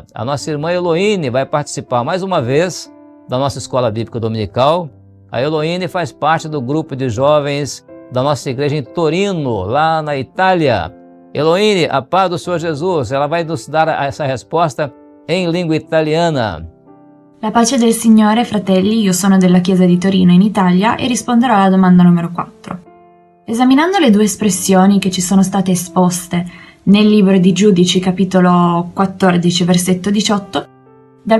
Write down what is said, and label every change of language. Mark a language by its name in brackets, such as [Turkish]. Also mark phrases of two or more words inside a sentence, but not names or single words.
[Portuguese] A nossa irmã Eloíne vai participar mais uma vez da nossa Escola Bíblica Dominical. A Eloíne faz parte do grupo de jovens da nossa igreja em Torino, lá na Itália. Eloíne, a paz do Senhor Jesus, ela vai nos dar essa resposta em língua italiana. [Italian] La pace del Signore, fratelli, io sono della Chiesa di Torino in Italia e risponderò alla domanda numero 4. Esaminando le due espressioni che ci sono state esposte nel libro di Giudici, capitolo 14, versetto 18, dal